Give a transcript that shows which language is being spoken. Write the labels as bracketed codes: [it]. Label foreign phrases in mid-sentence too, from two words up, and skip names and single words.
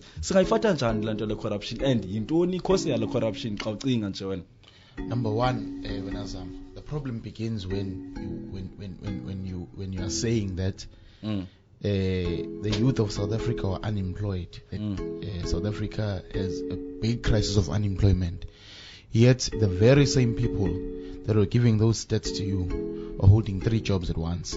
[xh] Singayifata njani lanto le corruption, and yintoni cause yale corruption xa ucinga nje wena? [en] Number one, the problem begins when you are saying that the youth of South Africa are unemployed. South Africa has a big crisis of unemployment. Yet the very same people that are giving those stats to you are holding 3 jobs at once.